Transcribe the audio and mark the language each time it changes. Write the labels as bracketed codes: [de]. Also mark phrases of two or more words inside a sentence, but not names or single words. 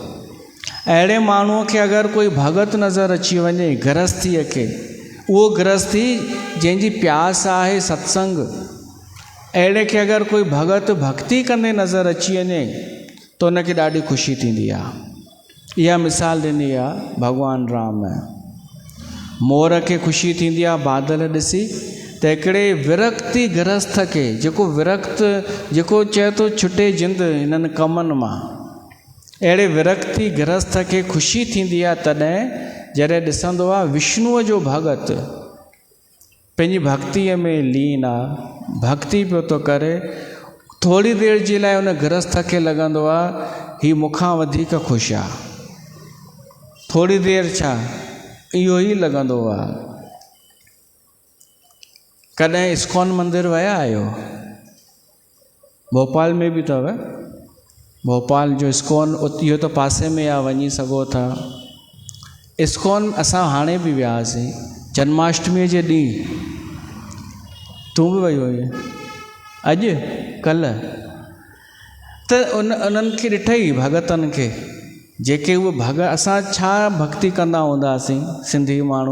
[sd] अहिड़े माण्हूअ खे अगरि कोई भगत नज़र अची वञे, गृहस्थीअ खे, उहो गृहस्थी जंहिंजी प्यास आहे सत्संग, अहिड़े खे अगरि कोई भगत भक्ति कंदे नज़र अची वञे त उनखे ॾाढी ख़ुशी थींदी आहे। इहा मिसाल ॾिनी आहे भॻवानु राम। मोर खे ख़ुशी थींदी आहे बादल ॾिसी, त हिकिड़े विरक्ति गृहस्थ खे, जेको विरक्त, जेको चए थो छुटे जिंद हिननि कमनि मां, अहिड़े विरक्ति गृहस्थ खे ख़ुशी थींदी आहे तॾहिं जॾहिं ॾिसंदो आहे विष्णुअ जो भगत पंहिंजी भक्तिअ में लीन आहे, भक्ति पियो थो करे। थोरी देरि जे लाइ उन गृहस्थ खे लॻंदो आहे हीउ मूंखां वधीक ख़ुशि आहे। थोरी देरि छा, इहो ई लॻंदो आहे। कॾहिं इस्कॉन मंदिर विया आहियो? भोपाल में बि अथव। भोपाल जो इस्कॉन इहो त पासे में आहे, वञी सघो था। इस्कॉन असां हाणे बि वियासीं जन्माष्टमीअ जे ॾींहुं। तूं बि वई हुई अॼु कल्ह? त उन्हनि खे ॾिठई भगतनि खे, जेके उहे भगत, असां छा भक्ति कंदा हूंदासीं सिंधी माण्हू।